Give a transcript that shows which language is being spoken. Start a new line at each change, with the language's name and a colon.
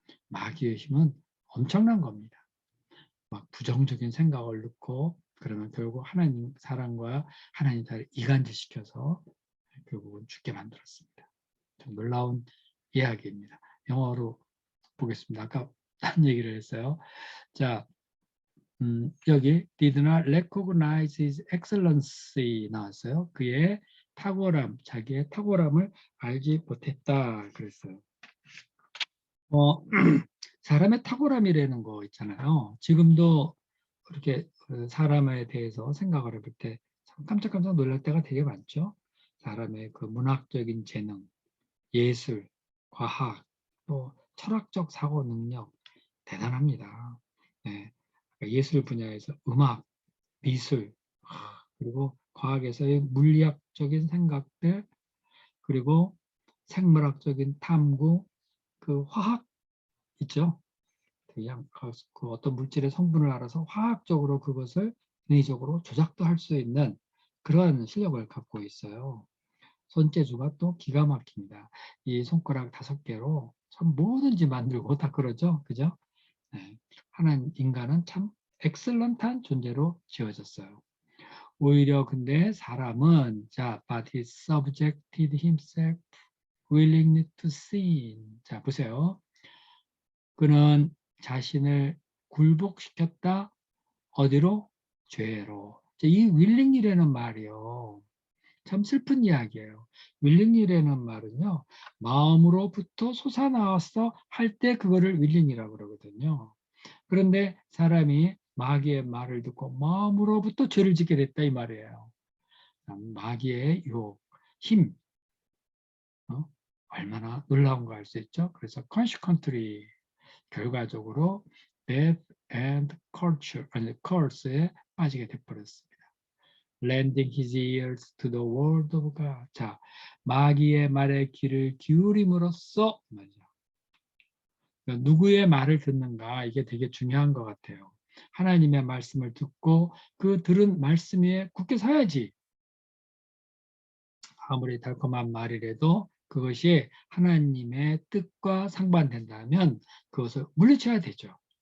Korean: 마귀의 힘은 엄청난 겁니다. 막 부정적인 생각을 넣고 그러면 결국 하나님 사랑과 하나님 사를 이간질시켜서 결국은 죽게 만들었습니다. 좀 놀라운 이야기입니다. 영어로 보겠습니다. 아까 딴 얘기를 했어요. 자, 여기
English: did not recognize his excellency
Korean: 나왔어요. 그의 탁월함, 자기의 탁월함을 알지 못했다 그랬어요. 사람의 탁월함이라는 거 있잖아요. 지금도 그렇게 사람에 대해서 생각을 해볼 때 참 깜짝깜짝 놀랄 때가 되게 많죠. 사람의 그 문학적인 재능, 예술, 과학, 또 철학적 사고 능력 대단합니다. 네. 예술 분야에서 음악, 미술, 그리고 과학에서의 물리학적인 생각들, 그리고 생물학적인 탐구, 그 화학 있죠. 그냥 그 어떤 물질의 성분을 알아서 화학적으로 그것을 인위적으로 조작도 할 수 있는 그러한 실력을 갖고 있어요. 손재주가 또 기가 막힙니다. 이 손가락 5개로 참 뭐든지 만들고 다 그러죠. 그죠? 네. 인간은 참 엑셀런트한 존재로 지어졌어요. 오히려 근데 사람은
English: but he subjected himself willingly to sin.
Korean: 자, 보세요. 그는 자신을 굴복시켰다. 어디로? 죄로. 이 willing이라는 말이요. 참 슬픈 이야기예요. willing이라는 말은요. 마음으로부터 솟아나왔어 할 때 그거를 willing이라고 그러거든요. 그런데 사람이 마귀의 말을 듣고 마음으로부터 죄를 짓게 됐다 이 말이에요. 마귀의 유혹, 힘, 얼마나 놀라운가 알 수 있죠. 그래서 consequently 결과적으로
English: death and culture, curse
Korean: 에 빠지게 돼버렸습니다.
English: lending his ears to the word of God.
Korean: 자, 마귀의 말에 귀를 기울임으로써 말이죠. 누구의 말을 듣는가 이게 되게 중요한 것 같아요. 하나님의 말씀을 듣고 그 들은 말씀 위에 굳게 서야지. 아무리 달콤한 말이라도 그것이 하나님의 뜻과 상반된다면 그것을 물리쳐야 되죠.